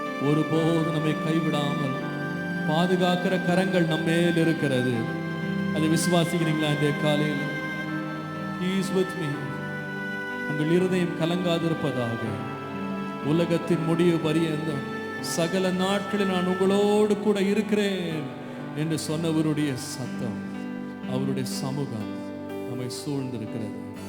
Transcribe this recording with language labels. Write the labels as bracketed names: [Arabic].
[Tamil] ஒருபோது நம்மை கைவிடாமல் பாதுகாக்கிற கரங்கள் நம்மேல் இருக்கிறது. அதை விசுவாசிக்கிறீங்களா? இந்த காலையில் [English] He is with me. [Tamil] உங்கள் இருதயம் கலங்காதிருப்பதாக. உலகத்தின் முடிவு பரியந்தம் சகல நாட்களில் நான் உங்களோடு கூட இருக்கிறேன் என்று சொன்னவருடைய சத்தம், அவருடைய சமூகம் நம்மை சூழ்ந்திருக்கிறது.